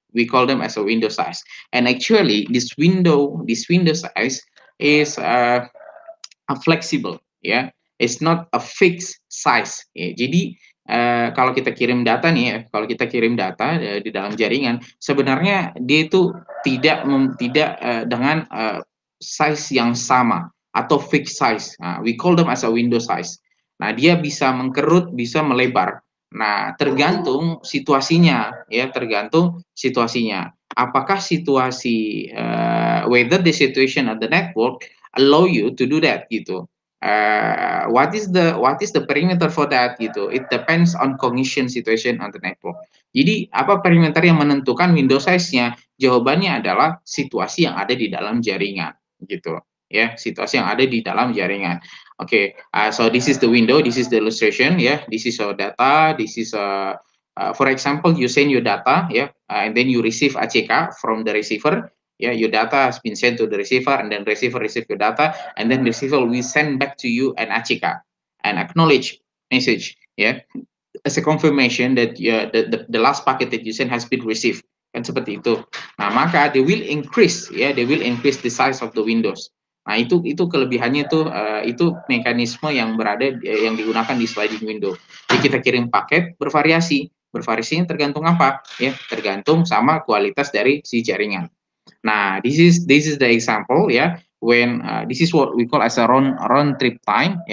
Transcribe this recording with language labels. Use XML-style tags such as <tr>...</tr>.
<en>We call them as a window size. And actually, this window size is flexible, It's not a fixed size.</en> <id>Jadi kalau kita kirim data nih, kalau kita kirim data di dalam jaringan, sebenarnya dia itu tidak dengan size yang sama atau fixed size.</id> <en>Nah, we call them as a window size.</en> <id>Nah, dia bisa mengkerut, bisa melebar. Nah, tergantung situasinya, tergantung situasinya. Apakah situasi</id> <en>whether the situation of the network allow you to do that gitu. What is the perimeter for that gitu? It depends on cognition situation on the network.</en> <id>Jadi apa perimeter yang menentukan window size-nya? Jawabannya adalah situasi yang ada di dalam jaringan gitu. Situasi yang ada di dalam jaringan.</id> <en>Okay, so this is the window, this is the illustration, this is your data, this is for example, you send your data, and then you receive ACK from the receiver. Your data has been sent to the receiver, and then receiver receive your data, and then the receiver will send back to you an ACK, an acknowledge message, as a confirmation that the last packet that you sent has been received.</en> <id>Kan seperti itu. Nah, maka</id> <en>they will increase the size of the windows.</en> <id>Nah, itu kelebihannya itu mekanisme yang yang digunakan di sliding window. Jadi kita kirim paket bervariasi. Bervariasinya tergantung apa? Tergantung sama kualitas dari si jaringan.</id> <en>Nah, this is the example, when this is what we call as a round trip time.</en>